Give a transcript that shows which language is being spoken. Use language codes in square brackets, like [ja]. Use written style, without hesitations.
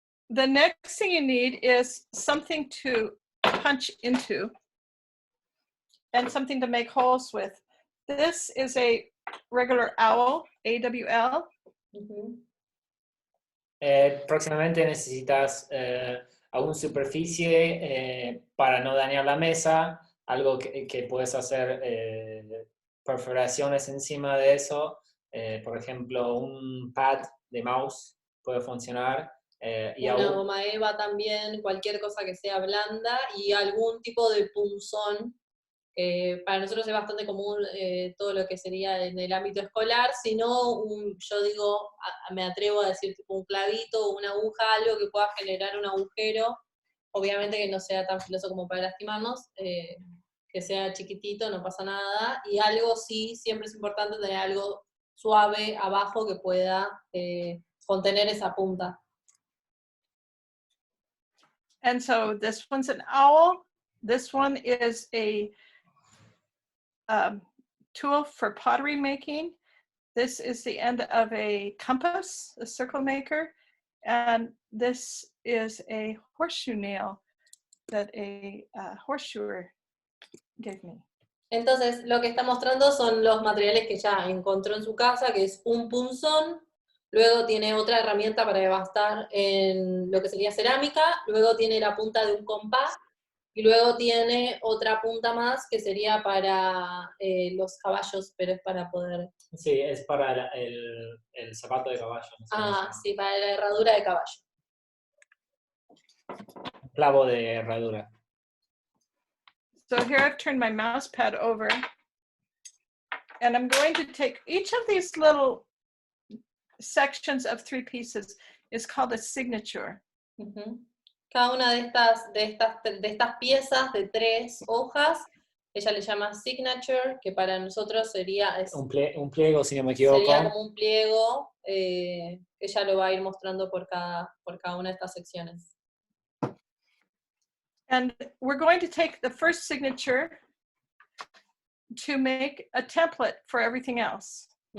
[en] The next thing you need is something to punch into and something to make holes with. This is a regular owl, AWL. [es] Próximamente necesitas alguna superficie para no dañar la mesa, algo que puedes hacer perforaciones encima de eso, por ejemplo un pad de mouse puede funcionar. Y una goma eva también, cualquier cosa que sea blanda y algún tipo de punzón. Para nosotros es bastante común todo lo que sería en el ámbito escolar, sino yo digo, me atrevo a decir tipo un clavito o una aguja, algo que pueda generar un agujero, obviamente que no sea tan filoso como para lastimarnos, que sea chiquitito, no pasa nada, y algo sí, siempre es importante tener algo suave abajo que pueda contener esa punta. [en] And so this one's an owl. This one is a tool for pottery making. This is the end of a compass, a circle maker. And this is a horseshoe nail that a horseshoer gave me. [es] Entonces, lo que está mostrando son los materiales que ya encontró en su casa, que es un punzón, luego tiene otra herramienta para devastar en lo que sería cerámica, luego tiene la punta de un compás, y luego tiene otra punta más que sería para los caballos, pero es para poder... Sí, es para el zapato de caballo. No sé cómo se llama. sí, para la herradura de caballo. Clavo de herradura. [en] So here I've turned my mouse pad over, and I'm going to take each of these little sections of 3 pieces is called a signature. [es] Cada una de estas piezas de 3 hojas, ella le llama [en] signature, [es] que para nosotros sería... Un pliego, si no me equivoco. Sería como un pliego, ella lo va a ir mostrando por cada una de estas secciones. [en] And we're going to take the first signature to make a template for everything else.